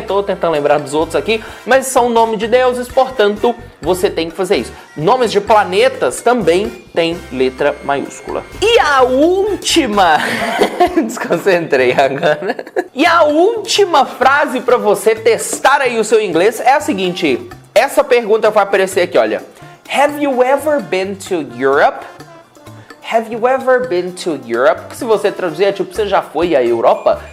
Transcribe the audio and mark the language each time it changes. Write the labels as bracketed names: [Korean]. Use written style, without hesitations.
[Portuguese] Tô tentando lembrar dos outros aqui, mas são nome de deuses, portanto, você tem que fazer isso. Nomes de planetas também tem letra maiúscula. E a última... Desconcentrei agora. E a última frase para você testar aí o seu inglês é a seguinte. Essa pergunta vai aparecer aqui, olha. [English] Have you ever been to Europe? Have you ever been to Europe? [Portuguese] Que se você traduzir é tipo, você já foi à Europa?